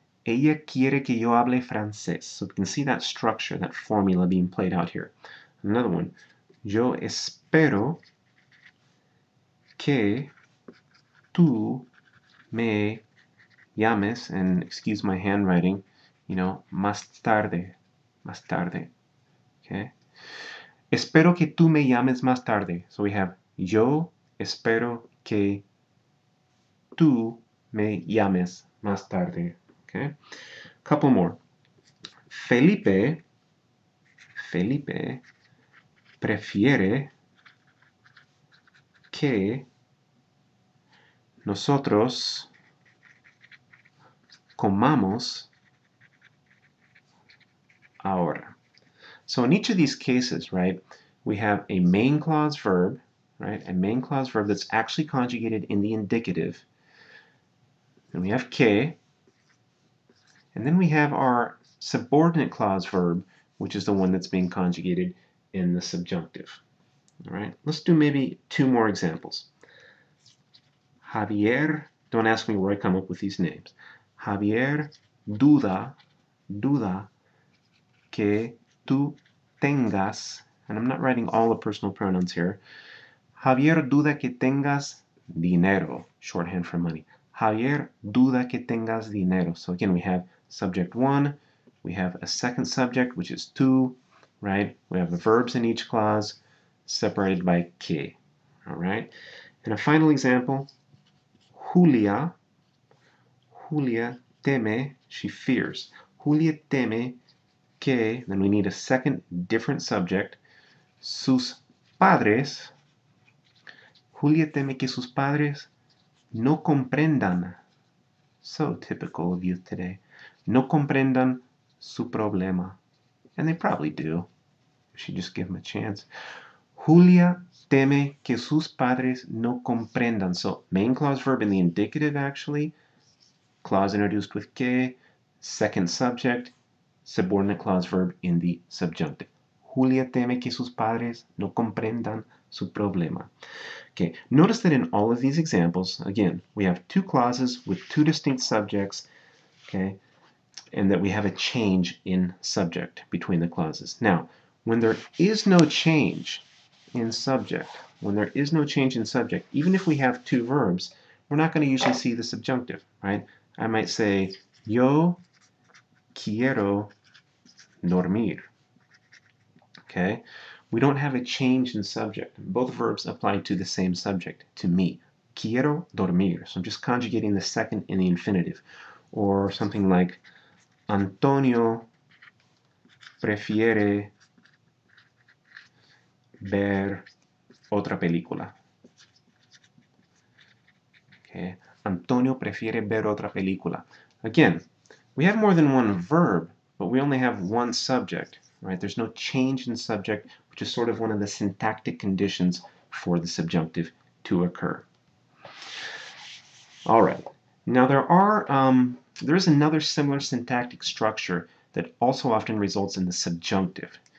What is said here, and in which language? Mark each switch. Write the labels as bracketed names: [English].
[Spanish] Ella quiere que yo hable francés. [English] So we can see that structure, that formula being played out here. Another one. [Spanish] Yo espero que tú me llames, [English] and excuse my handwriting, [Spanish] más tarde. Más tarde. [English] Okay? [Spanish] Espero que tú me llames más tarde. [English] So we have [Spanish] yo espero que tú me llames más tarde. [English] Okay? Couple more. [Spanish] Felipe prefiere que nosotros comamos ahora. [English] So in each of these cases, right, we have a main clause verb, right, a main clause verb that's actually conjugated in the indicative. And we have que, and then we have our subordinate clause verb, which is the one that's being conjugated in the subjunctive. All right, let's do maybe two more examples. Javier, don't ask me where I come up with these names. [Spanish] Javier duda que tú tengas, [English] and I'm not writing all the personal pronouns here. [Spanish] Javier duda que tengas dinero, [English] shorthand for money. [Spanish] Javier duda que tengas dinero. [English] So again, we have subject one, we have a second subject, which is tú, right? We have the verbs in each clause separated by que, all right? And a final example, [Spanish] Julia teme, [English] she fears. [Spanish] Julia teme que, [English] then we need a second different subject, [Spanish] sus padres. Julia teme que sus padres no comprendan. [English] So typical of youth today. [Spanish] No comprendan su problema. [English] And they probably do. We should just give them a chance. [Spanish] Julia teme que sus padres no comprendan. [English] So main clause verb in the indicative actually. Clause introduced with que. Second subject. Subordinate clause verb in the subjunctive. Julia teme que sus padres no comprendan su problema. Okay, notice that in all of these examples, again, we have two clauses with two distinct subjects, okay, and that we have a change in subject between the clauses. Now, when there is no change in subject, even if we have two verbs, we're not going to usually see the subjunctive, right? I might say, [Spanish] yo quiero dormir. [English] Okay? We don't have a change in subject. Both verbs apply to the same subject, to me. [Spanish] Quiero dormir. [English] So I'm just conjugating the second in the infinitive. Or something like, [Spanish] Antonio prefiere ver otra película. [English] Okay? [Spanish] Antonio prefiere ver otra película. [English] Again, we have more than one verb, but we only have one subject. Right? There's no change in subject, which is sort of one of the syntactic conditions for the subjunctive to occur. All right. Now there is another similar syntactic structure that also often results in the subjunctive.